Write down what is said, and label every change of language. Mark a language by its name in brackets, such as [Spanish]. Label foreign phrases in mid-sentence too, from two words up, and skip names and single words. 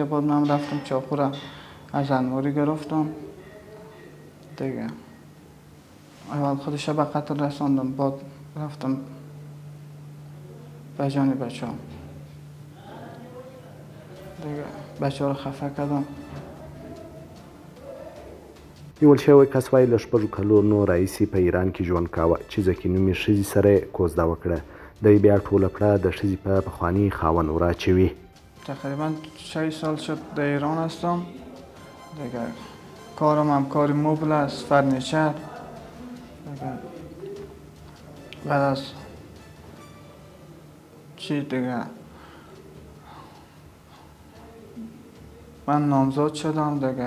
[Persian] بعد من رفتم چاقو را از انواری گرفتم دیگه. اول خودش به قتل رساندم، بعد رفتم به جان بچه هم دیگه. بچه ها رو خفه کردم. [Pashto] نیول شوی کس وایي له 6 کلونو راهیسې په ایران کې ژوند کاوه چې ځکه نومې ښځې سره یې کوزده وکړه. دی بیا ټوله پړه د ښځې په پخواني خاوند وراچوي. [Persian] تقریبا 6 سال شد در ایران هستم دیگه. کارم هم کار موبل است، فرنیچر دیگه. بعد از چی دیگه من نامزاد شدم دیگه.